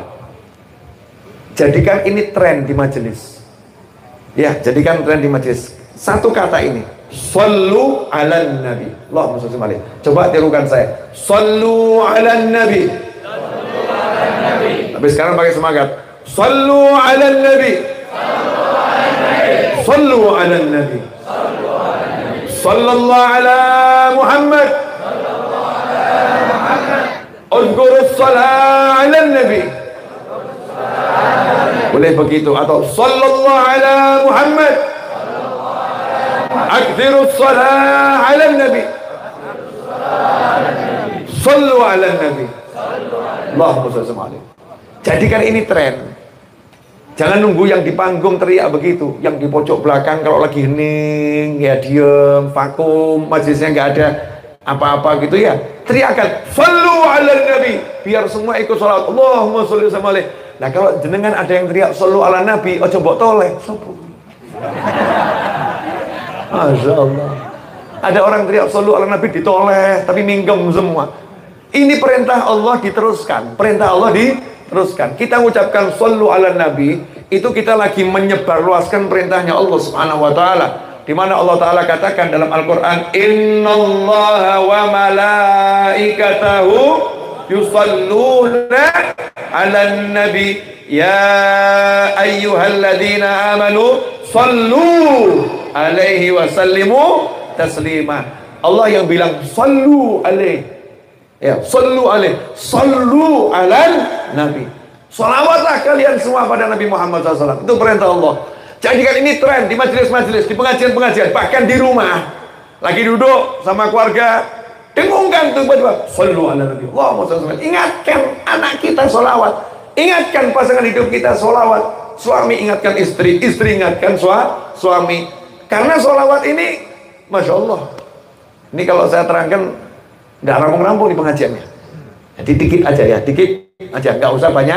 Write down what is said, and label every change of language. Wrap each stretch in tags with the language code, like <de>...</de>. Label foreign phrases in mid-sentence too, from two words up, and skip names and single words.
<id>Jadikan ini tren di majelis. Ya, jadikan tren di majelis. Satu kata ini,</id> <ar>صلوا على النبي. الله عليه.</ar> <id>Coba tirukan saya.</id> <ar>صلوا على النبي.</ar> <id>Tapi sekarang pakai semangat.</id> <ar>صلوا على النبي. صلوا على النبي. صلى الله على محمد. اذكروا الصلاة على النبي.</ar> <id>Boleh begitu atau</id> <ar>صلى الله على محمد. أكثروا الصلاة على النبي. صلوا على النبي. اللهم صل عليه.</ar> <id>Jadikan ini tren. Jangan nunggu yang di panggung teriak begitu, yang di pojok belakang kalau lagi hening ya diem, vakum, majelisnya nggak ada apa-apa gitu ya. Teriakan,</id> <ar>صلوا على النبي,</ar> <id>biar semua ikut salat.</id> <ar>اللهم صل عليه.</ar> <id>Nah kalau jenengan ada yang teriak</id> <ar>صلوا على النبي,</ar> <jv>ojo mbok toleh.</jv> <ar>ما شاء الله.</ar> <id>Ada orang teriak</id> <ar>صلوا على النبي</ar> <id>ditoleh, tapi minggem semua. Ini perintah Allah diteruskan, perintah Allah diteruskan. Kita mengucapkan</id> <ar>صلوا على النبي,</ar> <id>itu kita lagi menyebarluaskan perintahnya Allah</id> <ar>سبحانه وتعالى.</ar> <id>Di mana Allah taala katakan dalam Al-Qur'an,</id> <ar>إن الله وملائكته يصلون على النبي يا أيها الذين آمنوا صلوا عليه وسلموا تسليما.</ar> <id>Allah yang bilang</id> <ar>صلوا عليه. Ya, صلوا عليه، صلوا على النبي.</ar> <id>Salawatlah kalian semua pada Nabi Muhammad SAW. Itu perintah Allah. Jadikan ini tren di majelis-majelis, di pengajian-pengajian, bahkan di rumah. Lagi duduk sama keluarga, dengungkan tuh tiba-tiba</id> <ar>صلوا على النبي. اللهم صل.</ar> <id>Ingatkan anak kita salawat. Ingatkan pasangan hidup kita salawat. Suami ingatkan istri, istri ingatkan suami. Karena salawat ini,</id> <ar>ما شاء الله.</ar> <id>Ini kalau saya terangkan nggak rampung-rampung di pengajiannya. Jadi dikit aja ya, dikit aja, nggak usah banyak.</id>